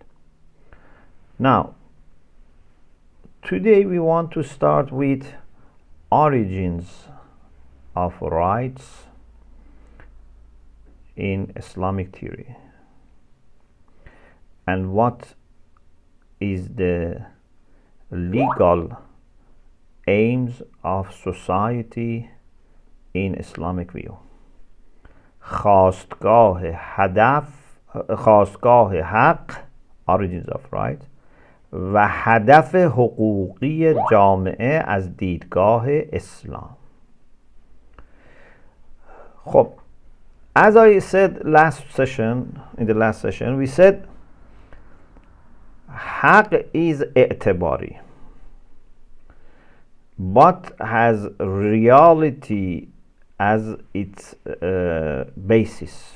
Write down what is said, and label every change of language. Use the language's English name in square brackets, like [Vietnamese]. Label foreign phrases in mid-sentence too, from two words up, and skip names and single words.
[English] Now, today we want to start with origins of rights in Islamic theory and what is the legal aims of society in Islamic view. [Persian] خواستگاه حق, [English] origins of right, [Persian] و هدف حقوقی جامعه از دیدگاه اسلام. خب, [English] as I said in the last session, we said haqq is i'tibari, but has reality as its basis.